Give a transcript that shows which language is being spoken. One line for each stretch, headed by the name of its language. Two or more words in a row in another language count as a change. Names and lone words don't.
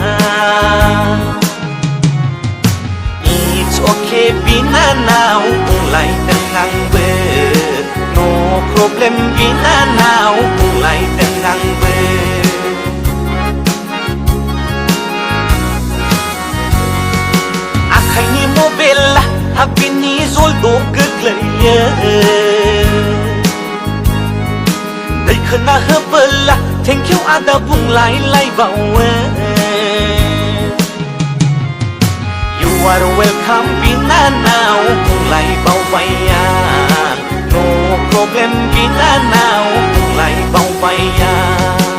English: It's okay
Bodo: बिनानाव बुंलायदों आंबो
English: No problem
Bodo: बिनानाव बुंलायदों आंबो आखाइनि मबाइला हाबिनि जलद' गोग्लैयो दैखोना होबोला थेंकिउ आदा बुंलायलायबावो
English: You are welcome
Bodo: बिनानाव बुंलायबावबाय आं
English: No problem
Bodo: बिनानाव बुंलायबावबाय आं